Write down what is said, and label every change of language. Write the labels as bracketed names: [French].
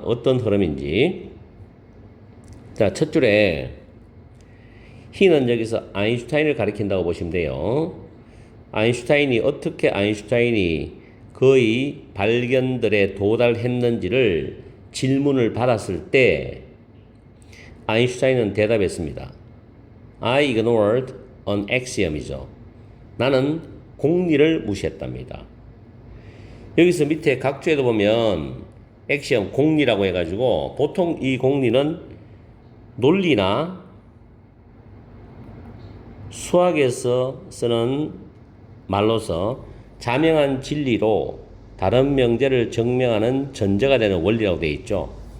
[Korean] 어떤 흐름인지. 자, 첫 줄에 he는 여기서 아인슈타인을 가리킨다고 보시면 돼요. 어떻게 아인슈타인이 그의 발견들에 도달했는지를 질문을 받았을 때 아인슈타인은 대답했습니다. [English] I ignored an axiom이죠. [Korean] 나는 공리를 무시했답니다. 여기서 밑에 각주에도 보면 액시엄 공리라고 해가지고 보통 이 공리는 논리나 수학에서 쓰는 말로서 자명한 진리로 다른 명제를 증명하는 전제가 되는 원리라고 되어 있죠.